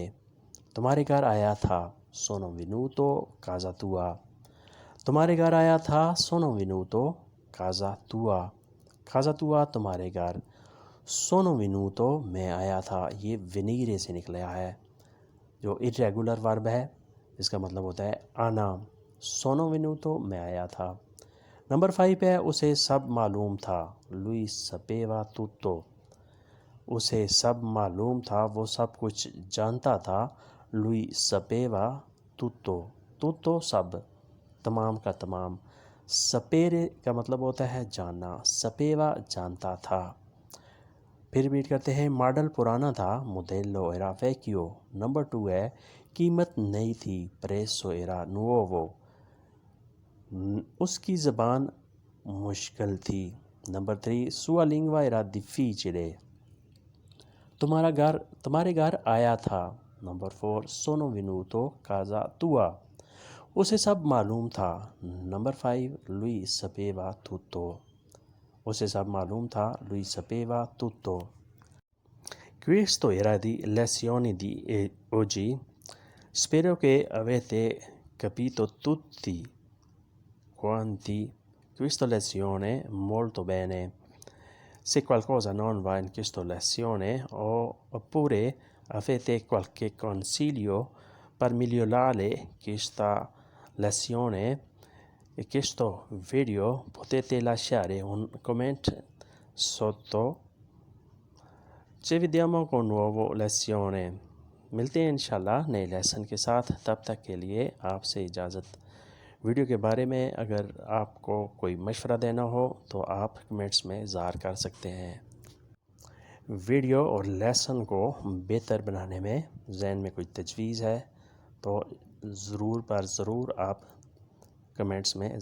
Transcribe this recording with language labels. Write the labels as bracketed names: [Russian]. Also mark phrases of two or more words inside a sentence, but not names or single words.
[Urdu] تمہارے گھر آیا تھا. [Italian] sono venuto casa tua. [Urdu] تمہارے گھر آیا تھا. [Italian] sono venuto casa tua. casa tua [Urdu] تمہارے گھر. [Italian] sono venuto [Urdu] میں آیا تھا. یہ venire سے نکلا ہے جو [English] irregular verb [Urdu] ہے. اس کا مطلب ہوتا ہے آنا. [Italian] sono venuto [Urdu] میں آیا تھا. نمبر 5 ہے اسے سب معلوم تھا. [Italian] lui sapeva tutto. [Urdu] اسے سب معلوم تھا. وہ سب کچھ جانتا تھا. [Italian] lui sapeva tutto. tutto سب. [Urdu] تمام کا تمام. sapere کا مطلب ہوتا ہے جاننا. sapeva جانتا تھا. پھر ریپیٹ کرتے ہیں. ماڈل پرانا تھا. [Italian] modello era vecchio. [Urdu] نمبر 2 ہے قیمت نئی تھی. [Italian] prezzo era nuovo. [Urdu] اس کی زبان مشکل تھی. نمبر 3 [Italian] sua lingua era difficile. [Urdu] تمہارے گھر آیا تھا. نمبر 4 [Italian] sono venuto casa tua. [Urdu] اسے سب معلوم تھا. نمبر 5 [Italian] lui sapeva tutto. [Urdu] اسے سب معلوم تھا. [Italian] lui sapeva tutto. Questo era di lezione di oggi. Spero che avete capito tutti quanti questa lezione molto bene. Se qualcosa non va in questa lezione oppure avete qualche consiglio per migliorare questa lezione e questo video potete lasciare un comment sotto. Ci vediamo con nuovo lezione. [Urdu] ملتے ہیں انشاءاللہ نئے لیسن کے ساتھ. تب تک کے لیے آپ سے اجازت ویڈیو کے بارے میں اگر آپ کو کوئی مشورہ دینا ہو تو آپ کمنٹس میں اظہار کر سکتے ہیں۔ ویڈیو اور لیسن کو بہتر بنانے میں ذہن میں کوئی تجویز ہے تو ضرور آپ کمنٹس میں اظہار کریں۔